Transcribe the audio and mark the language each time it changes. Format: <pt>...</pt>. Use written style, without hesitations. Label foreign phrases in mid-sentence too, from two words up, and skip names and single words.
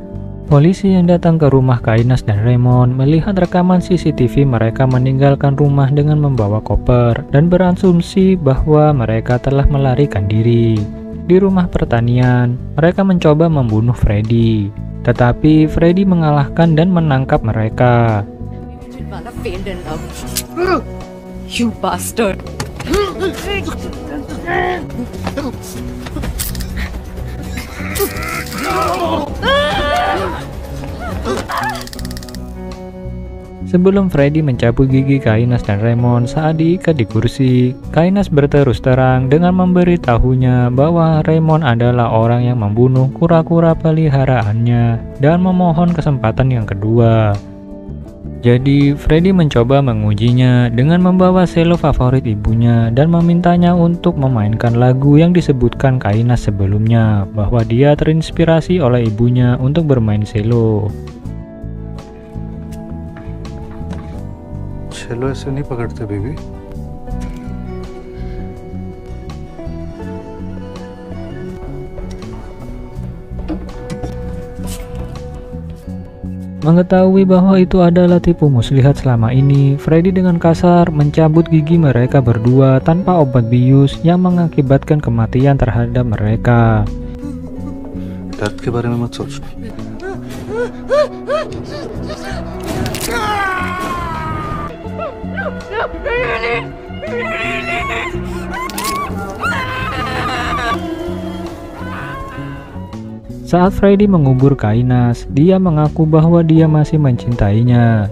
<id>Polisi yang datang ke rumah Kainas dan Raymond melihat rekaman CCTV mereka meninggalkan rumah dengan membawa koper dan berasumsi bahwa mereka telah melarikan diri. Di rumah pertanian, mereka mencoba membunuh Freddy, tetapi Freddy mengalahkan dan menangkap mereka.</id> <en>You bastard!</en> <id>Sebelum Freddy mencabut gigi Kainas dan Raymond saat diikat di kursi, Kainas berterus terang dengan memberitahunya bahwa Raymond adalah orang yang membunuh kura-kura peliharaannya dan memohon kesempatan yang kedua. Jadi Freddy mencoba mengujinya dengan membawa selo favorit ibunya dan memintanya untuk memainkan lagu yang disebutkan Kainas sebelumnya, bahwa dia terinspirasi oleh ibunya untuk bermain selo.</id> <hi>चलो ऐसे नहीं पकड़ते बेबी।</hi> <id>Mengetahui bahwa itu adalah tipu muslihat selama ini, Freddy dengan kasar mencabut gigi mereka berdua tanpa obat bius yang mengakibatkan kematian terhadap mereka.</id> <hi>दर्द के बारे में मत सोच।</hi> <id>Saat Freddy mengubur Kainas, dia mengaku bahwa dia masih mencintainya.</id>